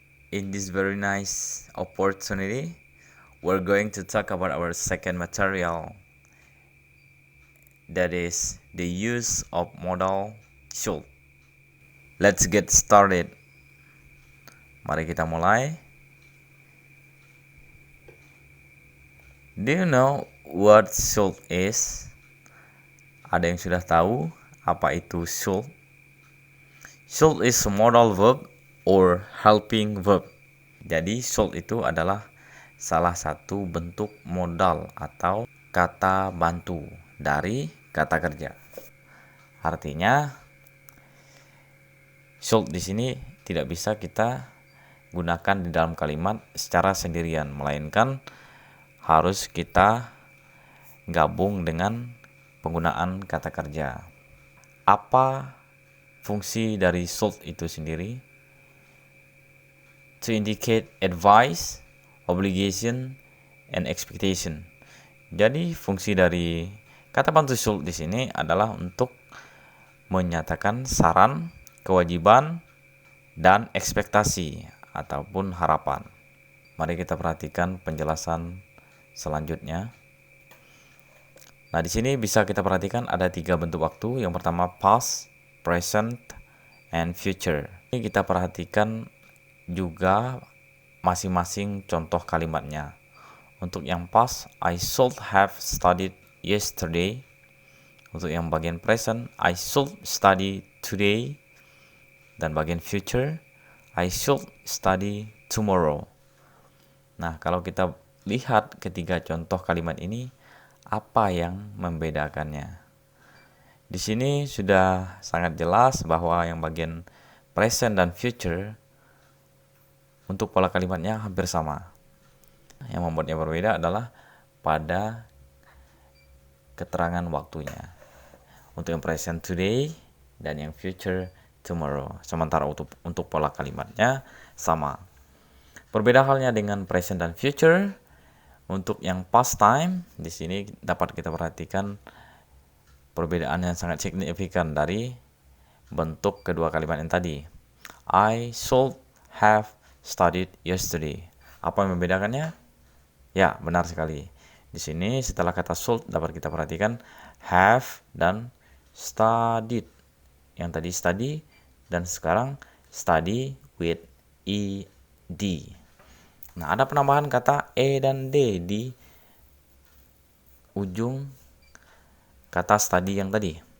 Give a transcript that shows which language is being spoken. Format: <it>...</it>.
<en>In this very nice opportunity, we're going to talk about our second material, that is the use of modal should. Let's get started.</en> <id>Mari kita mulai.</id> <en>Do you know what should is?</en> <id>Ada yang sudah tahu apa itu should?</id> <en>Should is a modal verb or helping verb.</en> <id>Jadi should itu adalah salah satu bentuk modal atau kata bantu dari kata kerja. Artinya should di sini tidak bisa kita gunakan di dalam kalimat secara sendirian, melainkan harus kita gabung dengan penggunaan kata kerja. Apa fungsi dari should itu sendiri?</id> <en>To indicate advice, obligation, and expectation.</en> <id>Jadi fungsi dari kata bantu should di sini adalah untuk menyatakan saran, kewajiban, dan ekspektasi ataupun harapan. Mari kita perhatikan penjelasan selanjutnya. Nah, di sini bisa kita perhatikan ada 3 bentuk waktu. Yang pertama past, present, and future. Ini kita perhatikan juga masing-masing contoh kalimatnya. Untuk yang</id> <en>past, I should have studied yesterday.</en> <id>Untuk yang bagian</id> <en>present, I should study today.</en> <id>Dan bagian</id> <en>future, I should study tomorrow.</en> <id>Nah, kalau kita lihat ketiga contoh kalimat ini, apa yang membedakannya? Di sini sudah sangat jelas bahwa yang bagian present dan future untuk pola kalimatnya hampir sama. Yang membuatnya berbeda adalah pada keterangan waktunya. Untuk yang present today dan yang future tomorrow. Sementara untuk pola kalimatnya sama. Berbeda halnya dengan present dan future. Untuk yang past time, di sini dapat kita perhatikan perbedaan yang sangat signifikan dari bentuk kedua kalimat yang tadi.</id> <en>I should have studied yesterday.</en> <id>Apa yang membedakannya? Ya, benar sekali. Di sini setelah kata should dapat kita perhatikan have dan studied. Yang tadi study dan sekarang</id> <en>study with ed.</en> <id>Nah, ada penambahan kata e dan d di ujung kata study yang tadi.</id>